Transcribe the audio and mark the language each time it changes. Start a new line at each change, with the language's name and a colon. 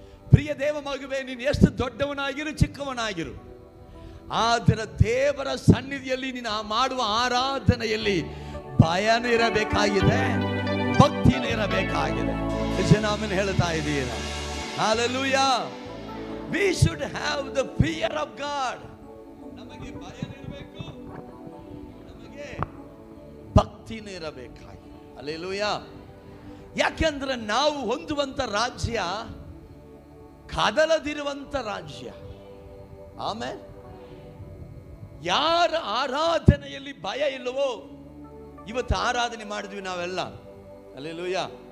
Kannada: ಪ್ರಿಯ ದೇವ ಮಗುವೆ, ನೀನು ಎಷ್ಟು ದೊಡ್ಡವನಾಗಿರು ಚಿಕ್ಕವನಾಗಿರು, ಆದರೆ ದೇವರ ಸನ್ನಿಧಿಯಲ್ಲಿ ನೀನು ಮಾಡುವ ಆರಾಧನೆಯಲ್ಲಿ ಭಯನೂ ಇರಬೇಕಾಗಿದೆ, ಭಕ್ತಿನೇ ಇರಬೇಕಾಗಿದೆ. ಆಮೆನ್ ಹೇಳ್ತಾ ಇದ್ದೀರಾ? Hallelujah.
English: We should have the fear of God.
Kannada: ನಮಗೆ ಭಯ ಇರಬೇಕು, ನಮಗೆ ಭಕ್ತಿನೇ ಇರಬೇಕಾಗಿದೆ. ಹಲ್ಲೆಲೂಯಾ. ಯಾಕೆಂದ್ರೆ ನಾವು ಹೊಂದುವಂತ ರಾಜ್ಯ ಕದಲದಿರುವಂತ ರಾಜ್ಯ. ಆಮೇಲೆ ಯಾರ ಆರಾಧನೆಯಲ್ಲಿ ಭಯ ಇಲ್ಲವೋ, ಇವತ್ತು ಆರಾಧನೆ ಮಾಡಿದ್ವಿ ನಾವೆಲ್ಲ, ಹಲ್ಲೆಲೂಯಾ.